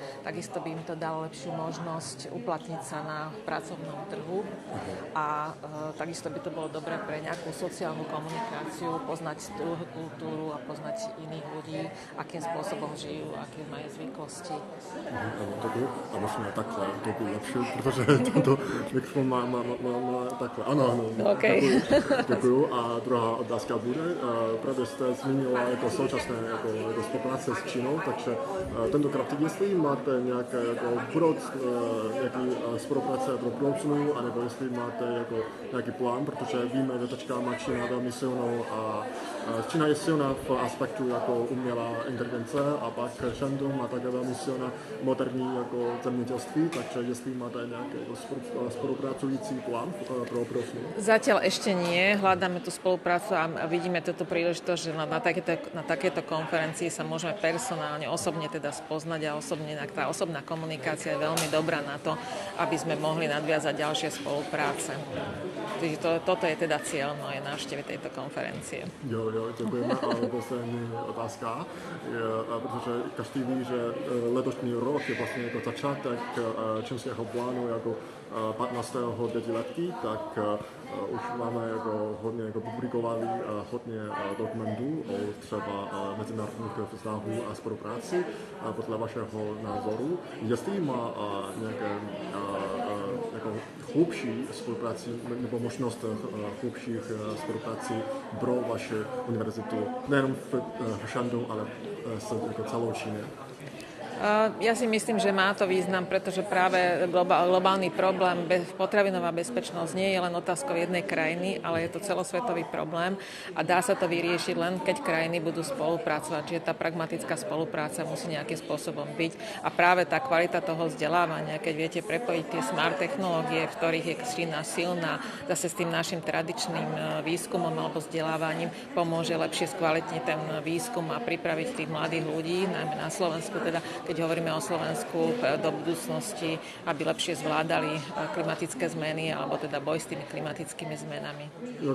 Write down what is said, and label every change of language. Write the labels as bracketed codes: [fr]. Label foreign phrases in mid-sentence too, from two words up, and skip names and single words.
[sk] Takisto by im to dalo lepšiu možnosť uplatniť sa na pracovnom trhu a takisto by to bolo dobré pre nejakú sociálnu komunikáciu, poznať druhú kultúru a poznať iných ľudí, akým spôsobom žijú, aké majú zvyklosti. [cs] A možná takhle, to by lepší, protože tento mikrofon má takhle. Ano. Okay. Děkuju. A druhá otázka bude, právě jste zmínila jako současné jako spolupráce s Čínou, takže tentokrát, jestli máte nějaké nějaký spolupráce pro budoucnu, anebo jestli máte jako nějaký plán, protože víme, že teďka má Čína velmi silnou a Čína je silná v aspektu jako umělá inteligence a pak Shandong má také velmi silná moderní jako zemědělství, takže jestli máte nějaký spolupracující plán pro budoucnu? [sk] Zatiaľ ešte nie. Hľadáme tú spoluprácu a vidíme túto príležitosť, že na takéto konferencii sa môžeme personálne, osobne teda spoznať a tá osobná komunikácia je veľmi dobrá na to, aby sme mohli nadviazať ďalšie spolupráce. Takže toto je teda cieľ mojej návštevy tejto konferencie. [cs] Jo, děkujeme. A poslední otázka, protože každý ví, že letošní rok je vlastně jako začátek čínského plánu jako 15. pětiletí, tak už máme jako hodně jako publikovali hodně dokumentů o třeba mezinárodních vztahů a spolupráci. Podle vašeho názoru, jestli má nějaké jako hlubší spolupráci nebo možnost hlubších spolupráci pro vaši univerzitu, nejenom v Shandong, ale s jako celou Čínou? [sk] Ja si myslím, že má to význam, pretože práve globálny problém, potravinová bezpečnosť nie je len otázkou jednej krajiny, ale je to celosvetový problém a dá sa to vyriešiť len, keď krajiny budú spolupracovať. Čiže tá pragmatická spolupráca musí nejakým spôsobom byť. A práve tá kvalita toho vzdelávania, keď viete prepojiť tie smart technológie, v ktorých je Čína silná, zase s tým našim tradičným výskumom alebo vzdelávaním pomôže lepšie skvalitniť ten výskum a pripraviť tých mladých ľudí, najmä na Slovensku, teda keď hovoríme o Slovensku do budúcnosti, aby lepšie zvládali klimatické zmeny alebo teda boj s tými klimatickými zmenami.